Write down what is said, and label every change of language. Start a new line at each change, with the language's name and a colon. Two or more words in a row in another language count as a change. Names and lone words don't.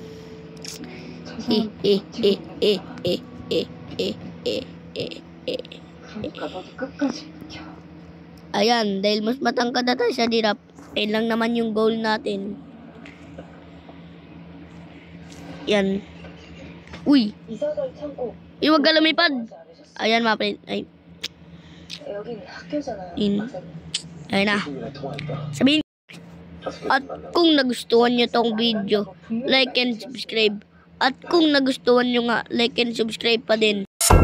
Filipino: Ayan, dahil mas matangkad na tayo sa giraffe, ayun lang naman yung goal natin. Yan. Uy.
Korean: 이사갈 창고.
Filipino: Iwag ka lumipad. Ayan, mga friend. Ay.
Korean: 여기는 학교잖아요.
Filipino: Ayun na. Sabihin. At kung nagustuhan nyo tong video,
English: like and subscribe.
Filipino: At kung nagustuhan nyo nga,
English: like and subscribe pa din.